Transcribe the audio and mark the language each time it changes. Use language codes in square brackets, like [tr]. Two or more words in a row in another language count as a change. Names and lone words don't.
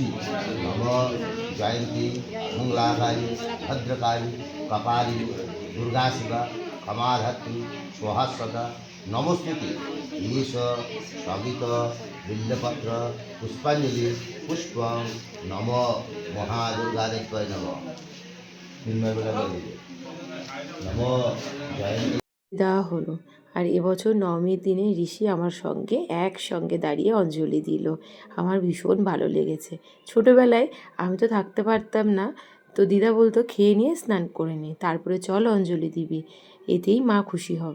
[sa] नम जयंती मंगलाकारी भद्रकाली कपाली दुर्गा शिवा क्षमाधत्री स्वाहास्वदा नमस्कृति ईश सवित बिल्लपत्र पुष्पांजलि पुष्प नम महादुर्गादेव्यै नमः नम जयंती [bn] দেওয়া হলো। আর এবছর নবমীর দিনে ঋষি আমার সঙ্গে একসঙ্গে দাঁড়িয়ে অঞ্জলি দিল। আমার ভীষণ ভালো লেগেছে। ছোটোবেলায় আমি তো থাকতে পারতাম না, তো দিদা বলতো খেয়ে নিয়ে স্নান করে নে, তারপরে চল অঞ্জলি দিবি, এতেই মা খুশি হবে।